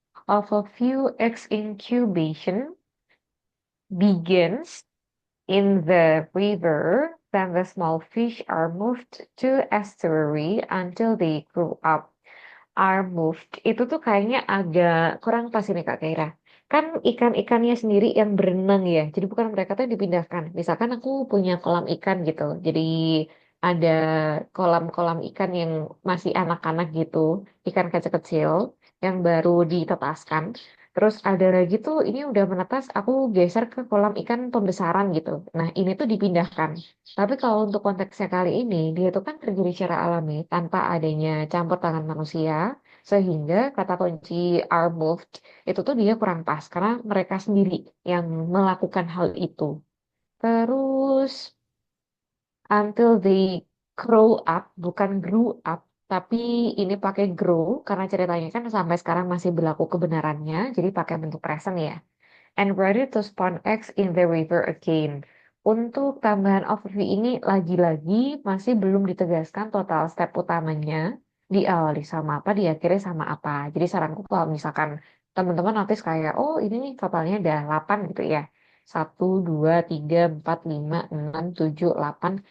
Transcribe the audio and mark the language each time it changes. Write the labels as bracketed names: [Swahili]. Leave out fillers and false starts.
[English] Overview X incubation begins in the river, then the small fish are moved to estuary until they grow up. [Indonesian] Are moved itu tuh kayaknya agak kurang pas ini Kak Kaira. Kan ikan-ikannya sendiri yang berenang ya. Jadi bukan mereka tuh yang dipindahkan. Misalkan aku punya kolam ikan gitu. Jadi ada kolam-kolam ikan yang masih anak-anak gitu. Ikan kecil-kecil yang baru ditetaskan. Terus ada lagi tuh ini udah menetas, aku geser ke kolam ikan pembesaran gitu. Nah ini tuh dipindahkan. Tapi kalau untuk konteksnya kali ini, dia tuh kan terjadi secara alami tanpa adanya campur tangan manusia, sehingga kata kunci are moved itu tuh dia kurang pas karena mereka sendiri yang melakukan hal itu. [English] Terus until they grow up, bukan grew up. [Indonesian] Tapi ini pakai grow karena ceritanya kan sampai sekarang masih berlaku kebenarannya, jadi pakai bentuk present ya. [English] And ready to spawn eggs in the river again. [Indonesian] Untuk tambahan overview ini lagi-lagi masih belum ditegaskan total step utamanya diawali sama apa, diakhiri sama apa. Jadi saranku kalau misalkan teman-teman notice kayak, oh ini nih totalnya ada 8 gitu ya. 1, 2, 3, 4, 5, 6, 7, 8.